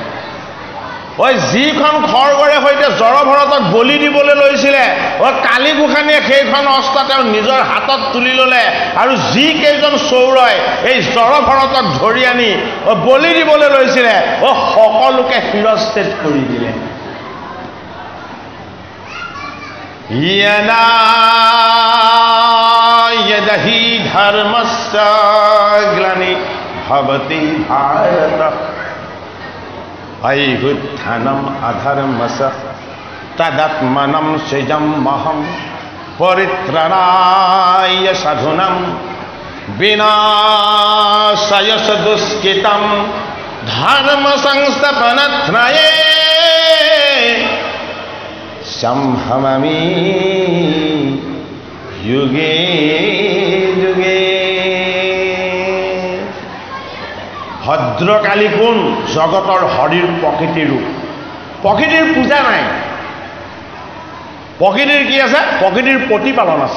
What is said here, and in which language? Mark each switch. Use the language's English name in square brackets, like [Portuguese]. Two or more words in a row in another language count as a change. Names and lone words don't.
[Assamese] যিখন খৰগৰে সৈতে জড়ভৰতক বলি দিবলৈ লৈছিলে, কালী গোসাঁনীয়ে সেইখন অস্ত্ৰ তেওঁ নিজৰ হাতত তুলি ল'লে, আৰু যিকেইজন চৌৰই এই জড়ভৰতক ধৰি আনি বলি দিবলৈ লৈছিলে, সকলোকে শিৰচ্ছেদ কৰি দিলে। [Sanskrit] यदहि धर्मस्य ग्लानि भवति भारत अयुत्थानम् अधर्मस्य तदात्मनं सृजमहं परित्राणाय साधूनां विनाशाय दुष्कृतं धर्म संस्थापनार्थाय সম্ভমামি যুগে যুগে। [Assamese] ভদ্ৰকালী কোন? জগতৰ হৰিৰ প্ৰকৃতিৰ ৰূপ। প্ৰকৃতিৰ পূজা নাই। প্ৰকৃতিৰ কি আছে? প্ৰকৃতিৰ প্ৰতিপালন আছে।